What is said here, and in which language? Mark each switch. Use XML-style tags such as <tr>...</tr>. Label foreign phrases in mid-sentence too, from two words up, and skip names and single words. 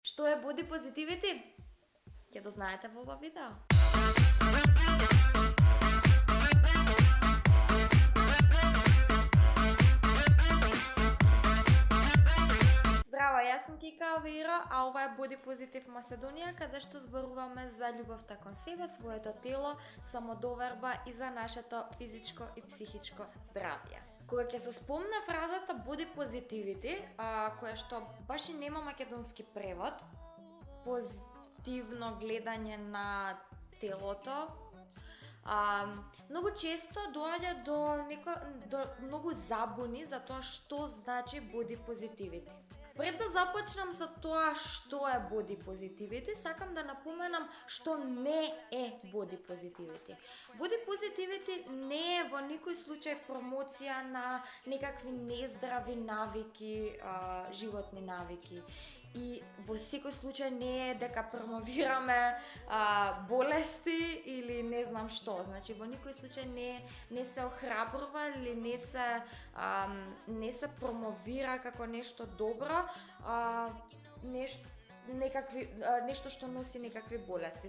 <mk>Што е</mk> <en>body positivity?</en> <mk>Ќе да знаете во ова видео. Здраво, јас сум Кика Авира, а ова е Body Positive Македонија, каде што зборуваме за љубовта кон себе, своето тело, самодоверба и за нашето физичко и психичко здравје. Кога ќе се спомне фразата</mk> <en>body positivity,</en> <mk>која што баш и нема македонски превод, позитивно гледање на телото, многу често доаѓа до многу забуни за тоа што значи</mk> <en>body positivity.</en> <mk>Пред да започнам со тоа што е</mk> <en>body positivity,</en> <mk>сакам да напоменам што не е</mk> <en>body positivity. Body positivity</en> <mk>не е во никој случај промоција на некакви нездрави навики, животни навики. И во секој случај не е дека промовираме болести или не знам што. Значи во никој случај не се охрабрува или не се промовира како нешто добро, нешто што носи некакви болести.</mk>